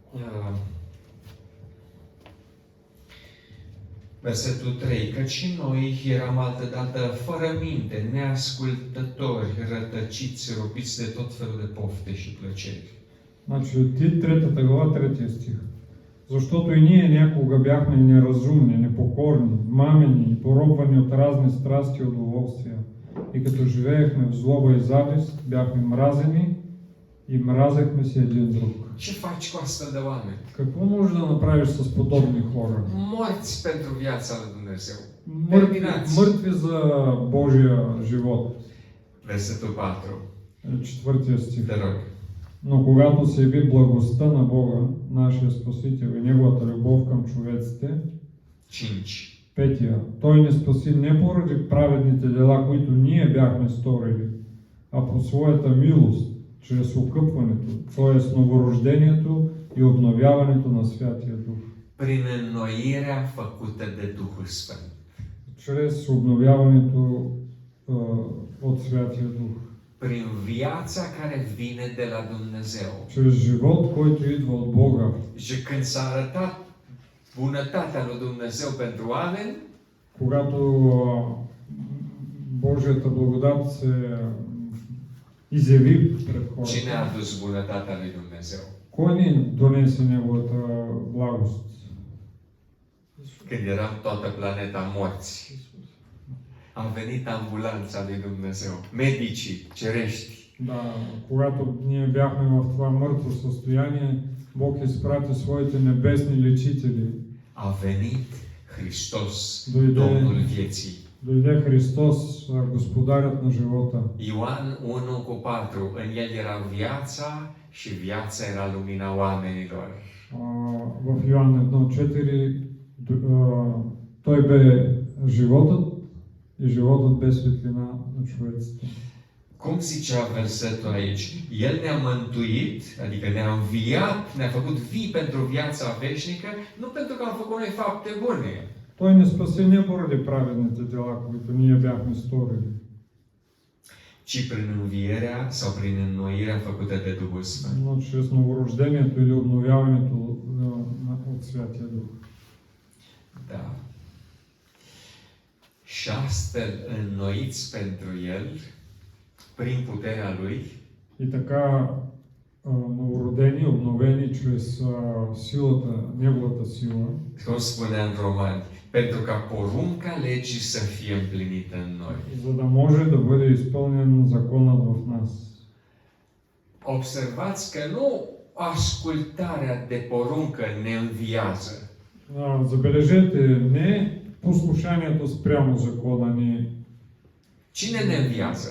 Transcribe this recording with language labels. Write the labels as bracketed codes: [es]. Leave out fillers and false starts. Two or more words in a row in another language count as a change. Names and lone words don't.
[ro] Versetul 3. Căci și noi eram altădată fără minte, neascultători, rătăciți, robiți de tot felul de pofte și plăceri. [bg] Значи, Тит 3 глава, 3 стих. Защото и ние някога бяхме неразумни, непокорни, мамени и поробвани от разни страсти и удоволствия. И като живеехме в злоба и завист, бяхме мразени и мразехме си един друг. [ro] Ce faci cu astfel de oameni? [bg] Какво можеш да направиш с подобни хора? [ro] Morți pentru viața lui Dumnezeu. [bg] Мъртви за Божия живот. [ro] Versetul 4. [bg] Четвъртия стих. [ro] Te rog. [bg] Но когато се яви благостта на Бога, нашия Спасител и Неговата любов към човеците, 5. петия, Той ни спаси не поради праведните дела, които ние бяхме сторили, а по своята милост, чрез окъпването, т.е. новорождението и обновяването на Святия Дух. [ro] Prin înnoirea făcută de Duhul Sfânt. [bg] Чрез обновяването от Святия Дух. [ro] Prin viața care vine de la Dumnezeu. [bg] Чрез живот, който идва от Бога. [ro] Și când s-a arătat bunătatea lui Dumnezeu pentru oameni, [bg] когато Божията благодат се изяви пред хората. [ro] cine a adus bunătatea lui Dumnezeu? [bg] Кой ни донесе Неговата благост? [ro] Când eram toată planeta morți, a venit ambulanța lui Dumnezeu, medicii cerești. [bg] Да, когато ние бяхме в това мъртво състояние, Бог изпрати своите небесни лечители. [ro] A venit Hristos, Doi de- Domnul vieții. [bg] Дойде Христос, Господарят на живота. [ro] Ioan 1:4, în el era viața și viața era lumina oamenilor. [bg] В Йоан 1:4 Той бе животът и животът бе светлина на човеците. [ro] Cum zicea versetul aici? El ne-a mântuit, adică ne-a înviat, ne-a făcut vii pentru viața veșnică, nu pentru că am făcut noi fapte bune. [bg] Той ни спаси не поради праведните дела, които ние бяхме сторили, [ro] Ci prin învierea sau prin înnoirea făcută de Duhul Sfânt. [bg] но чрез новорождението или обновяването от Святия Дух. [ro] Da. Și astfel înnoiți pentru El, prin puterea Lui, [bg] И така новородени, обновени чрез силата, Неговата сила, [ro] cum spunea în Romani, pentru ca porunca legii să fie împlinită în noi. [bg] за да може да бъде изпълнен законът в нас. [ro] Observați că nu ascultarea de poruncă ne înviază, [bg] Забележете, не послушанието спрямо закона [ro] Cine ne înviază?